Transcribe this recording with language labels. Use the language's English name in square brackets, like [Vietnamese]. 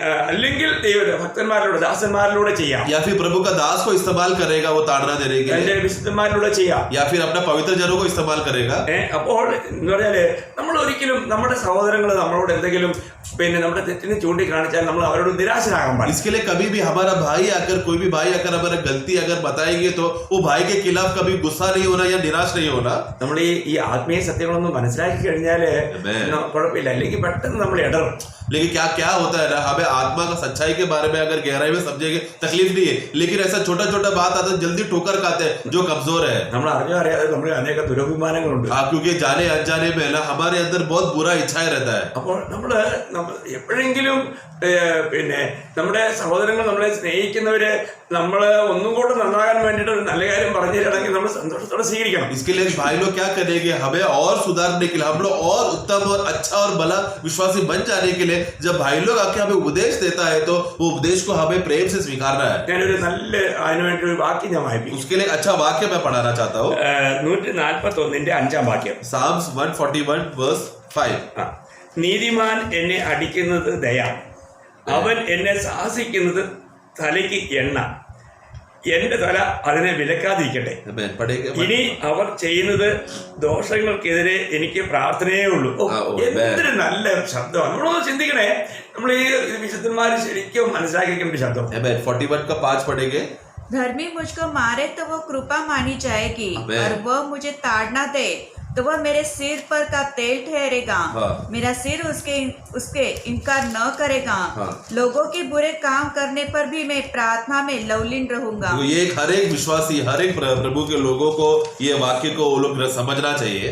[Malayalam] അല്ലെങ്കിൽ ഭക്തന്മാരിലൂടെ ദാസന്മാരിലൂടെ ചെയ്യാം. [Hindi] या फिर प्रभु का दास को इस्तेमाल करेगा वो ताड़ना देने के लिए. [Malayalam] വിശുദ്ധന്മാരിലൂടെ ചെയ്യാം. [Hindi] या फिर अपने पवित्र जनों को इस्तेमाल करेगा. [Malayalam] അപ്പോൾ എന്ന് പറഞ്ഞാല് നമ്മൾ ഒരിക്കലും നമ്മുടെ സഹോദരങ്ങൾ നമ്മളോട് എന്തെങ്കിലും പിന്നെ നമ്മുടെ തെറ്റിനെ ചൂണ്ടിക്കാണിച്ചാൽ നമ്മൾ അവരോട് നിരാശരാകാൻ പാടില്ല. [Hindi] इसके लिए कभी भी हमारा भाई आकर कोई भी भाई अगर हमारा गलती अगर बताएंगे तो वो भाई के खिलाफ कभी गुस्सा नहीं होना या निराश नहीं होना. [Malayalam] നമ്മൾ ഈ ആത്മീയ സത്യങ്ങളൊന്നും മനസ്സിലാക്കി കഴിഞ്ഞാല് കുഴപ്പമില്ല, അല്ലെങ്കിൽ പെട്ടെന്ന് നമ്മൾ ഇടറും. [Hindi] लेकिन क्या क्या होता है ना हमें आत्मा का सच्चाई के बारे में अगर गहराई में समझेंगे तकलीफ नहीं है, लेकिन ऐसा छोटा छोटा बात आता है जल्दी ठोकर खाते हैं जो कमजोर है. [Malayalam] നമ്മൾ അറിഞ്ഞോ അറിയാതെ നമ്മൾ [Hindi] अनेक [Malayalam] ദുരഭിമാനങ്ങളുണ്ട്. [Hindi] क्योंकि जाने अनजाने में ना हमारे अंदर बहुत बुरा इच्छाएं रहता है. [Malayalam] അപ്പോൾ നമ്മൾ എപ്പോഴെങ്കിലും പിന്നെ നമ്മുടെ സഹോദരങ്ങൾ നമ്മളെ സ്നേഹിക്കുന്നവര് നമ്മള് ഒന്നും കൂടെ നന്നാകാൻ വേണ്ടിയിട്ട് ഒരു നല്ല കാര്യം പറഞ്ഞു തരണമെങ്കിൽ നമ്മൾ സന്തോഷത്തോടെ സ്വീകരിക്കണം. [Hindi] इसके लिए भाई लोग क्या करेंगे? हमें और सुधारने के लिए हम लोग और उत्तम और अच्छा और भला विश्वासी बन जाने के लिए जब भाई लोग आके हमें उपदेश देता है तो वो उपदेश को हमें प्रेम से स्वीकारना है. [Malayalam] ഞാനൊരു നല്ല അതിനുവേണ്ടി ഒരു വാക്യം ഞാൻ വായിപ്പിക്കും. [Hindi] उसके लिए अच्छा वाक्य मैं पढ़ाना चाहता हूँ. [Malayalam] 141 5 വാക്യം. [English] Psalms 141 verse 5. [Malayalam] നീതിമാൻ എന്നെ അടിക്കുന്നത് ദയ, അവൻ എന്നെ സാഹസിക്കുന്നത് തലയ്ക്ക് എണ്ണ, എന്റെ തല അതിനെ വിലക്കാതിരിക്കട്ടെ. ഇനി അവർ ചെയ്യുന്നത് ദോഷങ്ങൾക്കെതിരെ എനിക്ക് പ്രാർത്ഥനയേ ഉള്ളൂ. എന്തൊരു നല്ല ശബ്ദമാണ്. നമ്മളൊന്ന് ചിന്തിക്കണേ, നമ്മൾ ഈ വിശുദ്ധന്മാര് ശരിക്കും മനസ്സിലാക്കിയിരിക്കുന്ന ശബ്ദം. [Hindi] 41 का 5 पढ़ेंगे. धर्मी मुझको मारे तो वो कृपा मानी जाएगी, आमीन। और वह मुझे ताड़ना दे तो वह मेरे सिर पर का तेल ठहरेगा। हाँ। मेरा सिर उसके इनकार न करेगा। हाँ। लोगों के बुरे काम करने पर भी मैं प्रार्थना में लवलीन रहूंगा। तो ये हर एक विश्वासी, हर एक प्रभु के लोगों को ये वाक्य को वो लोग समझना चाहिए।